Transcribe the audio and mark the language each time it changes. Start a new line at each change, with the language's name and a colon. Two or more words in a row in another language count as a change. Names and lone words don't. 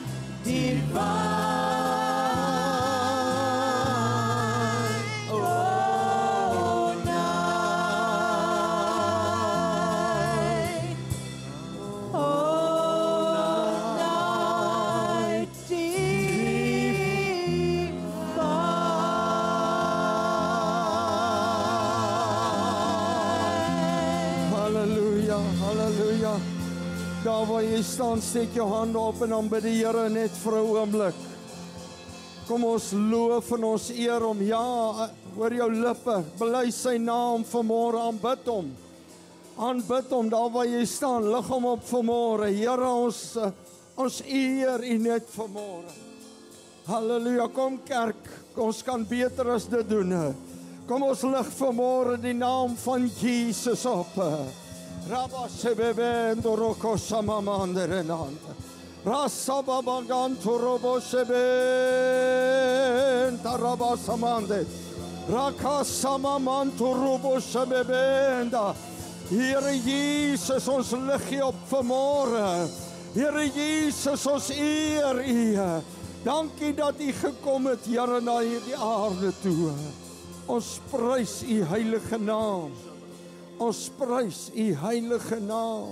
English: divine, oh night, oh night divine.
Afrikaans: Halleluja, halleluja. Daar waar jy staan, steek jou hande op en dan bid die Here net vir 'n oomblik. Kom ons loof en ons eer hom. Ja, hoor jou lippe, bely sy naam vanmôre, aanbid hom. Aanbid hom daar waar jy staan, lig hom op vanmôre. Here, ons eer U net vanmôre. Halleluja, kom kerk, ons kan beter as dit doen. Kom ons lig vanmôre die naam van Jesus op. Rabba sebebendo roko samamanderenanda. Rasababaganto robo sebenta rabba samande. Rakasamamanto robo sebebenda. Here Jesus, ons lig U op vanmôre. Here Jesus, ons eer U. Dankie dat U gekom het, Here, na hierdie aarde toe. Ons prys U heilige naam. Ons prys U heilige naam.